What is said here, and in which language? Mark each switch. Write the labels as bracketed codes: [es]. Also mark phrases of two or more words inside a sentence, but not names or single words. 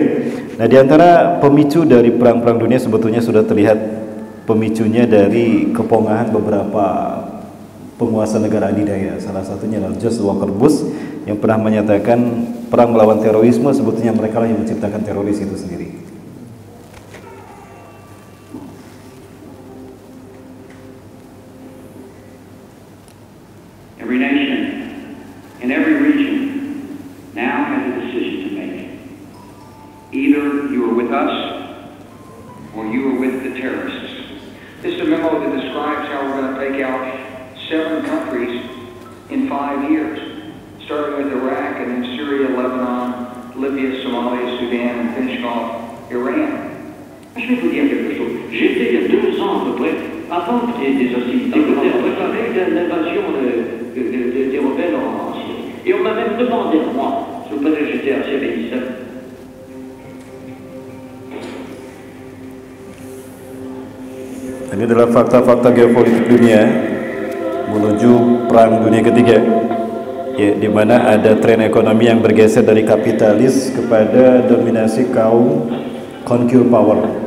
[id] Nah, di antara pemicu dari perang-perang dunia sebetulnya sudah terlihat pemicunya dari kepongahan beberapa penguasa negara adidaya. Salah satunya adalah George Walker Bush yang pernah menyatakan perang melawan terorisme sebetulnya mereka lah yang menciptakan teroris itu sendiri. [en] Every nation in every region now has a decision to make. Either you are with us or you are with the terrorists. This is a memo that describes how we're going to take out 7 countries in 5 years, starting with Iraq and then Syria, Lebanon, Libya, Somalia, Sudan, and finishing off Iran. [fr] Je vais vous dire quelque chose. J'étais il y a 2 ans à peu près, avant qu'il y ait des hostilités, à préparer l'invasion des rebelles en Syrie. Et on m'a même demandé à moi, je vous que j'étais assez réticent. [id] Ini adalah fakta-fakta geopolitik dunia menuju perang dunia ketiga, ya, di mana ada tren ekonomi yang bergeser dari kapitalis kepada dominasi kaum [en] conquer power.